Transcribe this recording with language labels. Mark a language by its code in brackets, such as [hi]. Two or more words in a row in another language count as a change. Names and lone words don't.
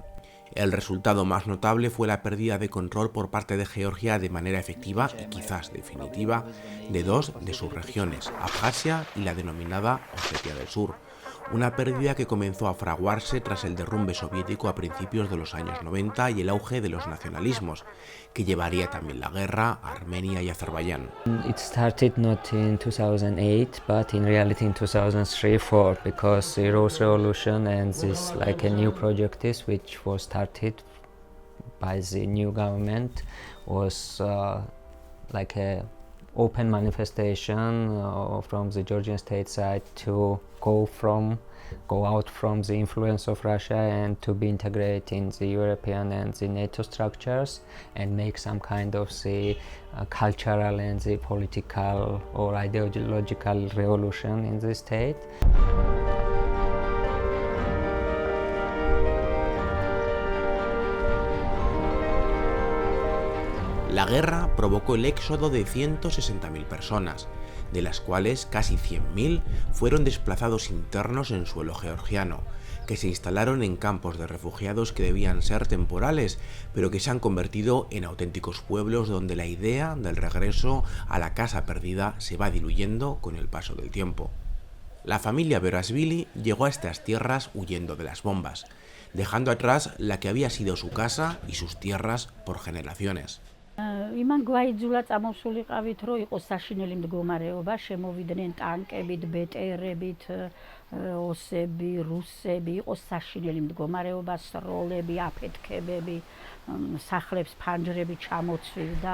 [es] El resultado más notable fue la pérdida de control por parte de Georgia de manera efectiva y quizás definitiva de dos de sus regiones, Abjasia y la denominada Osetia del Sur, una pérdida que comenzó a fraguarse tras el derrumbe soviético a principios de los años 90 y el auge de los nacionalismos, que llevaría también la guerra a Armenia y Azerbaiyán. [en] It started not in 2008, but in reality in 2003-4, because the Rose Revolution and this like a new project is which was started by the new government was like a open manifestation from the Georgian state side to go out from the influence of Russia and to be integrated in the European and the NATO structures and make some kind of the cultural and the political or ideological revolution in the state. [es] La guerra provocó el éxodo de 160.000 personas, de las cuales casi 100.000 fueron desplazados internos en suelo georgiano, que se instalaron en campos de refugiados que debían ser temporales, pero que se han convertido en auténticos pueblos donde la idea del regreso a la casa perdida se va diluyendo con el paso del tiempo. La familia Berashvili llegó a estas tierras huyendo de las bombas, dejando atrás la que había sido su casa y sus tierras por generaciones. [ka] იმან გვაიძულა წამოსულიყავით, რომ იყოს საშინელი მდგომარეობა, შემოვიდნენ ტანკებით, ბეტერებით, ოსები, რუსები, იყოს საშინელი მდგომარეობა, სროლები, აფეთქებები, სახლებს ფანჯრები ჩამოცვიდა.